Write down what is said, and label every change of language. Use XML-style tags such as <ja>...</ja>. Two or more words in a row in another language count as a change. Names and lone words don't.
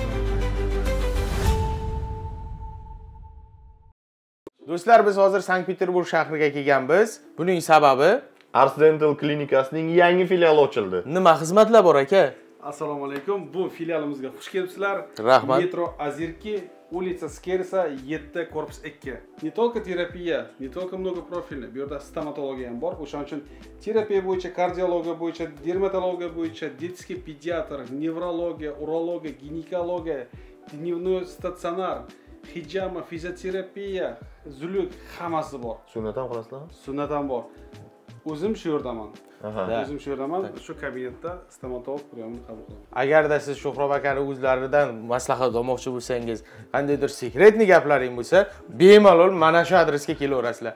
<uz>Do'stlar, biz hozir Sankt-Peterburg shahriga kelganmiz. Buning sababi Ars Dental klinikasining yangi filiali ochildi. nima xizmatlar bor aka? Assalomu alaykum. Bu filialimizga xush kelibsizlar. Rahmat.</uz> <ru>Metro Azirki, улица Skersa 7, korpus 2. Не только терапия, не только многопрофильный,</ru> <uz>bu yerda stomatologiya ham bor. O'shaning uchun terapiya bo'yicha, kardiologiya bo'yicha, dermatologiya bo'yicha,</uz> <ru>детский педиатр, неврология, урология, гинекология, дневной стационар,</ru> <uz>hijama, fizioterapiya, zuluk hammasi bor. Sunnat ham qilasizlarmi? Sunnat ham bor. O'zim shu yerdaman. Aha. O'zim shu yerdaman. Shu kabinetda stomatolog priyomni qabul qilaman. Agarda siz Sho'xrob akani o'zlaridan maslahat olmoqchi bo'lsangiz, qandaydir sekretni gaplaring bo'lsa, bemalol mana shu adresga kelaverasizlar.</uz>